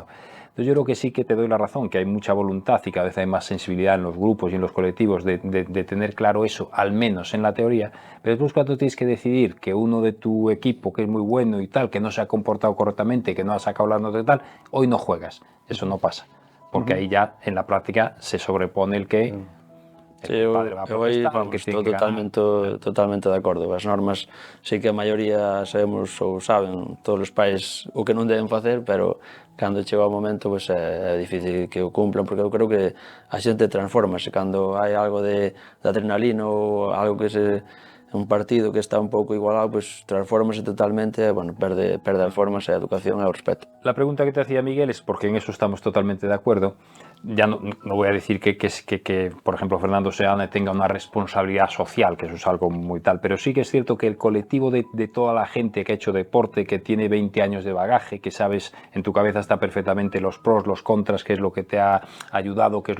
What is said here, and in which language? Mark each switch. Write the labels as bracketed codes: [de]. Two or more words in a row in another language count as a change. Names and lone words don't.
[es] Entonces yo creo que sí que te doy la razón, que hay mucha voluntad y cada vez hay más sensibilidad en los grupos y en los colectivos de tener claro eso, al menos en la teoría, pero después cuando tienes que decidir que uno de tu equipo, que es muy bueno y tal, que no se ha comportado correctamente, que no ha sacado las notas y tal, hoy no juegas, eso no pasa, porque ahí ya en la práctica se sobrepone el que... [gl] Sí, eu aí, vamos, estou totalmente de acordo. As normas, sí que a maioría sabemos ou saben todos os pais o que non deben facer, pero cando chega o momento, pues, é difícil que o cumplan, porque eu creo que a xente transformase cando hai algo de adrenalina ou algo que un partido que está un pouco igualado, pues transfórmase totalmente e, bueno, perde as formas e a educación e o respeto. [es] La pregunta que te hacía Miguel es, porque en eso estamos totalmente de acuerdo, ya no voy a decir que, por ejemplo, Fernando Seane tenga una responsabilidad social, que eso es algo muy tal, pero sí que es cierto que el colectivo de toda la gente que ha hecho deporte, que tiene 20 años de bagaje, que sabes, en tu cabeza está perfectamente los pros, los contras, qué es lo que te ha ayudado, qué es lo